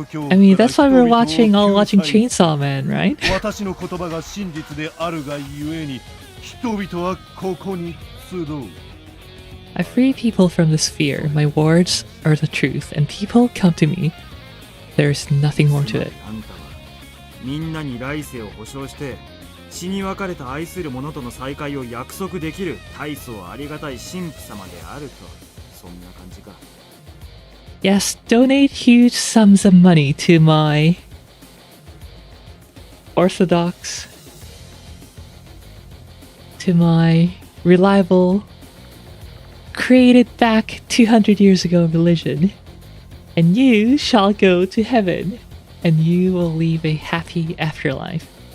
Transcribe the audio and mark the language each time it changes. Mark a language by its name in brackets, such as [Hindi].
[English] I mean, that's why we're all watching Chainsaw Man, right? [Japanese] 私の言葉が真実であるがゆえに人々はここに集う。 [English] I free people from this fear. My words are the truth, and people come to me. There's nothing more to it. [Japanese] あんたはみんなに来世を保証して死に別れた愛する者との再会を約束できる大層ありがたい神父様であると、そんな感じか。 [English] Yes, donate huge sums of money to my orthodox, to my reliable, created back 200 years ago religion, and you shall go to heaven, and you will leave a happy afterlife.